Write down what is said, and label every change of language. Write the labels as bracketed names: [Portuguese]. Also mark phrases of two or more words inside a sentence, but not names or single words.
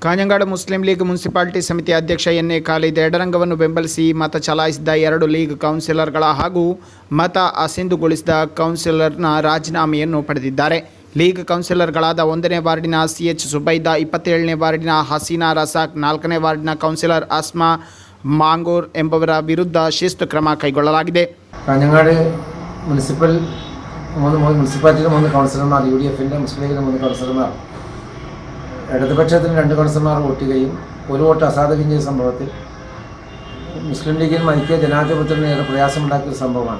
[Kannada] ಕಾಂಜಂಗಾಡು ಮುಸ್ಲಿಂ ಲೀಗ್ ಮುನ್ಸಿಪಾಲಿಟಿ ಸಮಿತಿ ಅಧ್ಯಕ್ಷ ಎನ್ ಎ ಖಾಲಿದ್ ಎಡರಂಗವನ್ನು ಬೆಂಬಲಿಸಿ ಮತ ಚಲಾಯಿಸಿದ 2 ಲೀಗ್ ಕೌನ್ಸಿಲರ್ಗಳ ಹಾಗೂ ಮತ ಅಸಿಂಧುಗೊಳಿಸಿದ ಕೌನ್ಸಿಲರ್ನ ರಾಜೀನಾಮೆಯನ್ನು ಪಡೆದಿದ್ದಾರೆ. ಲೀಗ್ ಕೌನ್ಸಿಲರ್ಗಳಾದ 1ನೇ ವಾರ್ಡಿನ CH ಸುಬೈದಾ, 27ನೇ ವಾರ್ಡಿನ ಹಸೀನಾ ರಸಾಕ್, 4ನೇ ವಾರ್ಡಿನ ಕೌನ್ಸಿಲರ್ ಅಸ್ಮಾ ಮಾಂಗೂರ್ ಎಂಬವರ ವಿರುದ್ಧ ಶಿಸ್ತು ಕ್ರಮ ಕೈಗೊಳ್ಳಲಾಗಿದೆ. [Malayalam] കാഞ്ഞങ്ങാട് മുനിസിപ്പാലിറ്റിയിലെ 3 കൗൺസിലർമാർ, UDFിൻ്റെ മുസ്ലിം ലീഗിൻ്റെ 3 കൗൺസിലർമാർ, ഇടതുപക്ഷത്തിന് 2 കൗൺസിലർമാർ വോട്ട് ചെയ്യുകയും 1 വോട്ട് അസാധുകയും ചെയ്ത സംഭവത്തിൽ മുസ്ലിം ലീഗിൽ ഐക്യ ജനാധിപത്യത്തിന് ഏറെ പ്രയാസമുണ്ടാക്കിയ സംഭവമാണ്.